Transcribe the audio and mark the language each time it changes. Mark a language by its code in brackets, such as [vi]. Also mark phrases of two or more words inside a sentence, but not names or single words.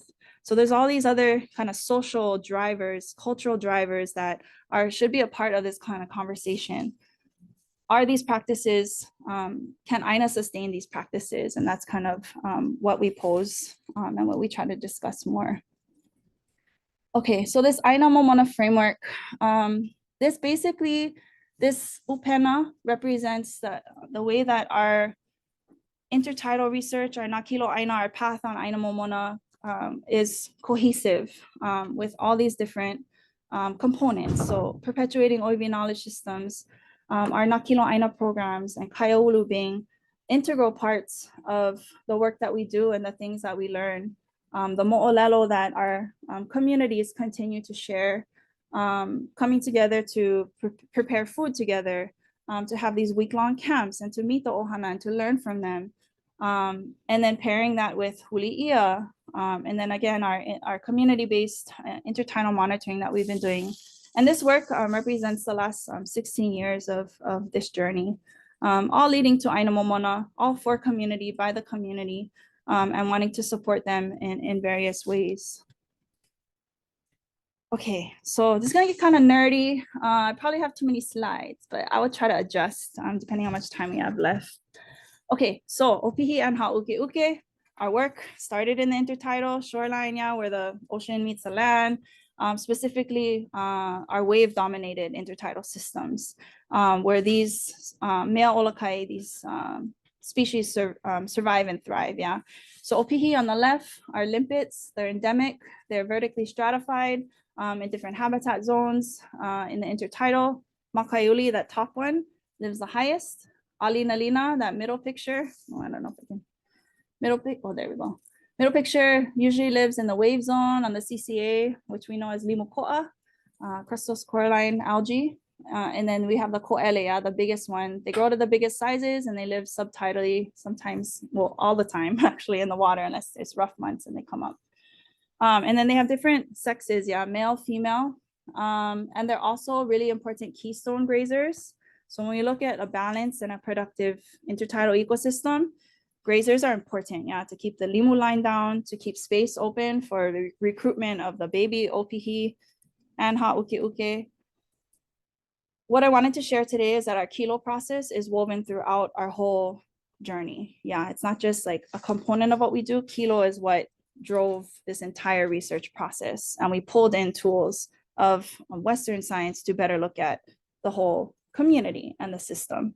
[en] So there's all these other kind of social drivers, cultural drivers that should be a part of this kind of conversation. Are these practices, can ʻāina sustain these practices? And that's kind of what we pose and what we try to discuss more. Okay, so this [haw] ʻāina Momona [en] framework, this upena represents the way that our intertidal research, our [haw] Nā ʻāina, [en] our path on [haw] ʻāina Momona [en] is cohesive with all these different components. So perpetuating ʻoiwi knowledge systems, our [haw] Nā ʻāina [en] programs, and kaiāulu being integral parts of the work that we do and the things that we learn. The mo'olelo that our communities continue to share, coming together to prepare food together, to have these week-long camps and to meet the ohana and to learn from them. And then pairing that with Huli, and then again, our community-based intertidal monitoring that we've been doing. And this work represents the last 16 years of this journey, all leading to [haw] ʻāina Momona, [en] all for community, by the community, and wanting to support them in various ways. Okay, so this is gonna get kind of nerdy. I probably have too many slides, but I will try to adjust depending on how much time we have left. Okay, so ʻopihi and ha'ukeʻuke, our work started in the intertidal shoreline, yeah, where the ocean meets the land, specifically our wave-dominated intertidal systems, where these male olokai, these species survive and thrive, yeah. So ʻopihi on the left are limpets, they're endemic, they're vertically stratified in different habitat zones in the intertidal. Makaiuli, that top one, lives the highest. ʻAlinalina, that middle picture, oh, I don't know if I can, oh, there we go. Middle picture usually lives in the wave zone on the CCA, which we know as limuko'a, crustose coralline algae. And then we have the ko'ele, the biggest one. They grow to the biggest sizes and they live subtidally sometimes, well, all the time actually in the water, unless it's rough months and they come up. And then they have different sexes, yeah, male, female. And they're also really important keystone grazers. So when we look at a balanced and a productive intertidal ecosystem, grazers are important, yeah, to keep the limu line down, to keep space open for the recruitment of the baby ʻopihi and ha'ukeʻuke. What I wanted to share today is that our kilo process is woven throughout our whole journey. Yeah, it's not just like a component of what we do. Kilo is what drove this entire research process. And we pulled in tools of Western science to better look at the whole community and the system.